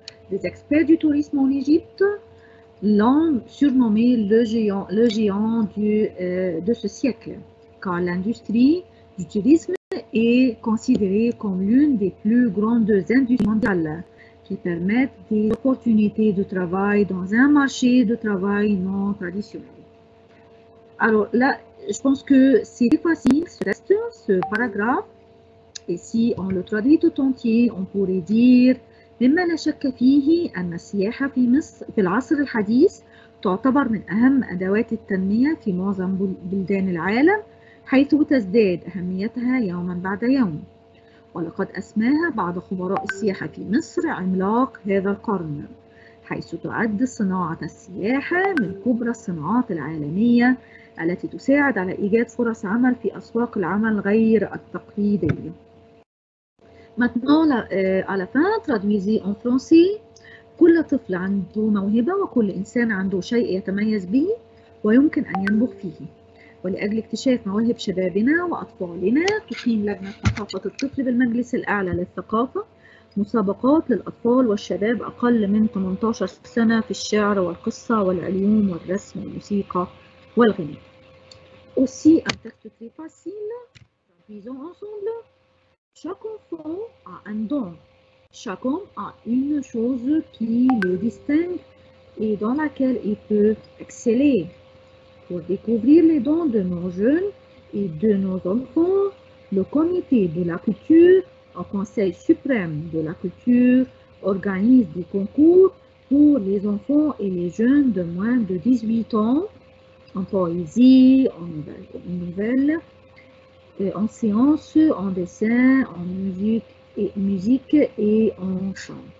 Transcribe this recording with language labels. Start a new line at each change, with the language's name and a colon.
French: Les experts du tourisme en Égypte l'ont surnommé le géant de ce siècle, car l'industrie du tourisme est considérée comme l'une des plus grandes industries mondiales qui permettent des opportunités de travail dans un marché de travail non traditionnel. Alors là, je pense que c'est facile ce texte, ce paragraphe, et si on le traduit tout entier, on pourrait dire
Arabic: مما لا شك فيه أن السياحة في مصر في العصر الحديث تعتبر من أهم أدوات التنمية في معظم بلدان العالم، حيث تزداد أهميتها يوما بعد يوم. ولقد أسماها بعض خبراء السياحة في مصر عملاق هذا القرن، حيث تعد صناعة السياحة من كبرى الصناعات العالمية التي تساعد على إيجاد فرص عمل في أسواق العمل غير التقليدية.
French: Maintenant, à la fin, traduisez en français.
Arabic: كل طفل عنده موهبة وكل إنسان عنده شيء يتميز به ويمكن أن ينبغ فيه. ولأجل اكتشاف مواهب شبابنا وأطفالنا تقيم لجنة ثقافة الطفل بالمجلس الأعلى للثقافة مسابقات للأطفال والشباب أقل من 18 سنة في الشعر والقصة والعلوم والرسم والموسيقى والغناء.
French: Aussi un texte très facile, traduisons ensemble. Chaque enfant a un don. Chacun a une chose qui le distingue et dans laquelle il peut exceller. Pour découvrir les dons de nos jeunes et de nos enfants, le Comité de la culture, au Conseil suprême de la culture, organise des concours pour les enfants et les jeunes de moins de 18 ans en poésie, en nouvelles, en sciences, en dessin, en musique et en chant.